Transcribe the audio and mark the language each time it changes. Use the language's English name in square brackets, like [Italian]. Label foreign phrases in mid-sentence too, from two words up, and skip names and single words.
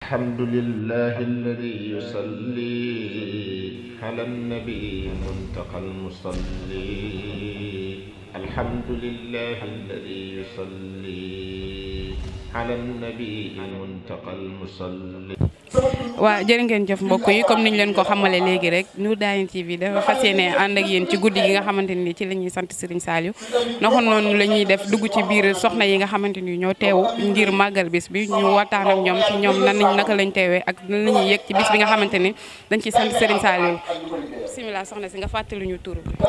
[Arabic] الحمد لله الذي يصلي على النبي المنتقى المصلي الحمد لله الذي يصلي على النبي المنتقى المصلي [Wolof] waa jërë ngeen jëf mbokk yi comme niñ leen ko xamale léegi rek Nour Darayni TV dafa fas yéene ànd ak yéen ci guddi gi nga xamante ni ci la ñuy sant Serigne Saliou naka noonu la ñuy def dugg ci biir soxna yi nga xamante ni ñoo teew ngir màggal bis bi ñu waxtaan ak ñoom ci ñoom naka lañ teewee ak nan la ñuy yëg ci bis bi nga xamante ni dañ ciy sant Serigne Saliou bismillah soxna si nga fàttali ñu tur bi.